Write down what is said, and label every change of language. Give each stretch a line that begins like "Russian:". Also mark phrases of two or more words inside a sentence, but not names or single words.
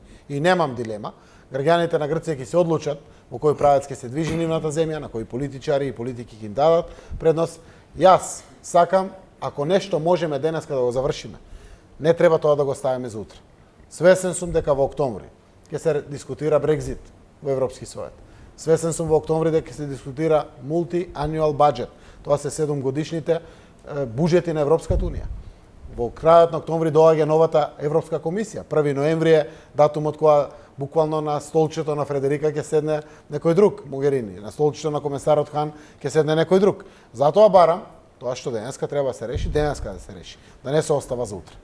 Macedonian: И немам дилема, граѓаните на Грција ќе се одлучат во кој правец ќе се движи нивната земја, на кои политичари и политики ќе им дадат предност. Јас сакам, ако нешто можеме денеска да го завршиме, не треба тоа да го ставиме за утре. Свесен сум дека во октомври ќе се дискутира Брекзит во Европски совет. Свесен сум во октомври дека ќе се дискутира
English: multi-annual budget.
Macedonian: Тоа се 7 годишните буџети на Европската унија. Во крајот на октомври доаѓа новата Европска комисија. 1 ноември е датумот кога буквално на столчето на Фредерика ќе седне некој друг, Могерини, на столчето на комесарот Хан ќе седне некој друг. Затоа барам тоа што денеска треба да се реши, денеска да се реши, да не се остава за утре.